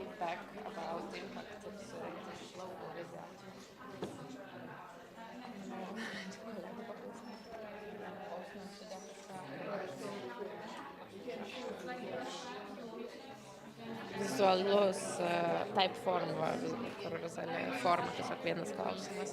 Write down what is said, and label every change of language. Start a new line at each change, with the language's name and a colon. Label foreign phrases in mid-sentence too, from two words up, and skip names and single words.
English: feedback about the impact of the local result.
Lithuanian: Vizualus typeform, kur vizuali forma, tiesiog vienas klausimas.